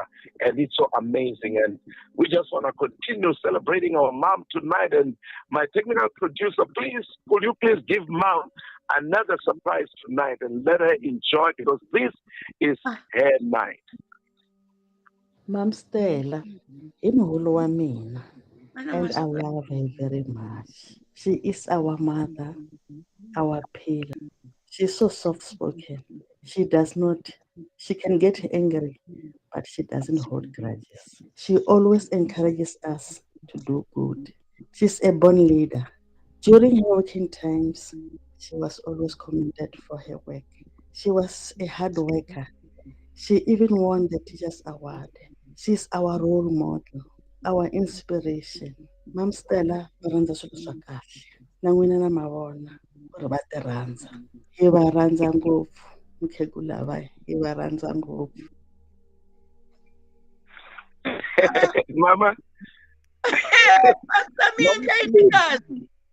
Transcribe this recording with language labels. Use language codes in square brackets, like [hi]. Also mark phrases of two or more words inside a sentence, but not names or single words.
[en] And it's so amazing. And we just want to continue celebrating our mom tonight. And my technical producer, please, could you please give mom another surprise tonight and let her enjoy, because this is her night. [ts] Mom Stella, imuhulu wa mina, [en] and I love her very much. She is our mother, our pillar. She's so soft-spoken. She can get angry, but she doesn't hold grudges. She always encourages us to do good. She's a born leader. During her working times, she was always commended for her work. She was a hard worker. She even won the Teachers Award. She's our role model, our inspiration. [ts] Mom Stella, rhandza swilo swa kahle. Na n'wina na mavona ku ri va ti rhandza. Hi va rhandza ngopfu. Mukhegula va hi va rhandza ngopfu. Mama. Pastor Minkondzo.